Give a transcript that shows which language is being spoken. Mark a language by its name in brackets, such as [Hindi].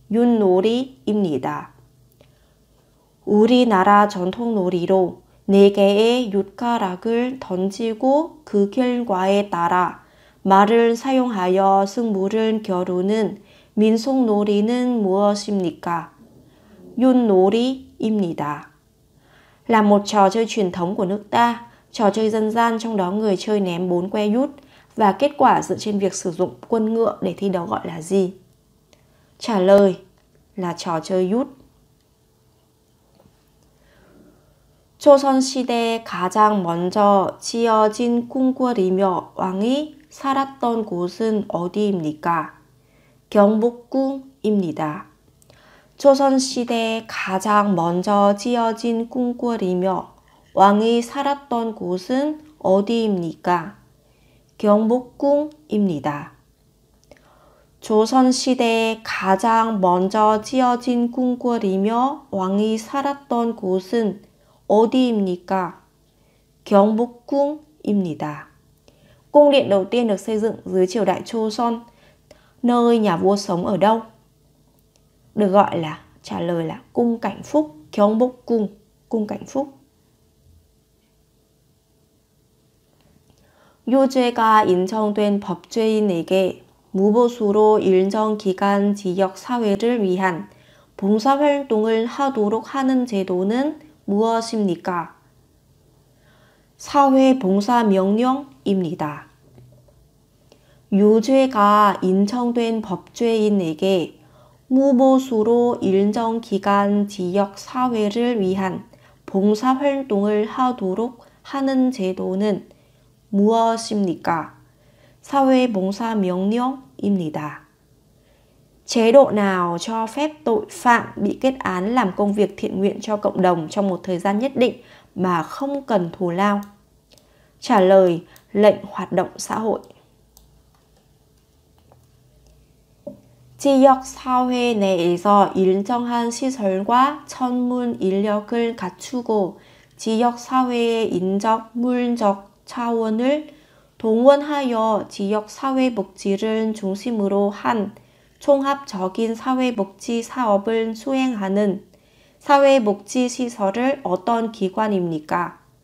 [Korean] 윷놀이입니다. 우리나라 전통놀이로 4개의 윷가락을 던지고 그 결과에 따라 말을 사용하여 승부를 겨루는 민속놀이는 무엇입니까? 윷놀이입니다. [Vietnamese] Là một trò chơi truyền thống của nước ta, trò chơi dân gian trong đó người chơi ném 4 que út và kết quả dựa trên việc sử dụng quân ngựa để thi đấu gọi là gì? Trả lời là trò chơi út. [Korean] 조선시대에 가장 먼저 지어진 궁궐이며 왕이 살았던 곳은 어디입니까? 경복궁입니다. 조선시대에 가장 먼저 지어진 궁궐이며 왕이 살았던 곳은 어디입니까? 경복궁입니다. 조선시대에 가장 먼저 지어진 궁궐이며 왕이 살았던 곳은 어디입니까? 경복궁입니다. [Vietnamese] Cung điện đầu tiên được xây dựng dưới triều đại Joseon, nơi nhà vua sống ở đâu? Được gọi là, trả lời là cung Cảnh Phúc, 경복궁, cung Cảnh Phúc. [Korean] 유죄가 인정된 법죄인에게 무보수로 일정 기간 지역 사회를 위한 봉사활동을 하도록 하는 제도는 무엇입니까? 사회봉사명령입니다. 유죄가 인정된 법죄인에게 무보수로 일정 기간 지역 사회를 위한 봉사활동을 하도록 하는 제도는 무엇입니까? 사회봉사명령입니다. [Vietnamese] Chế độ nào cho phép tội phạm bị kết án làm công việc thiện nguyện cho cộng đồng trong một thời gian nhất định mà không cần thù lao? Trả lời, lệnh hoạt động xã hội. [Korean] 지역사회 내에서 일정한 시설과 전문 인력을 갖추고 지역사회의 인적, 물적 차원을 동원하여 지역사회복지를 중심으로 한 총합적인 사회복지 사업을 수행하는 사회복지시설을 어떤 기관입니까?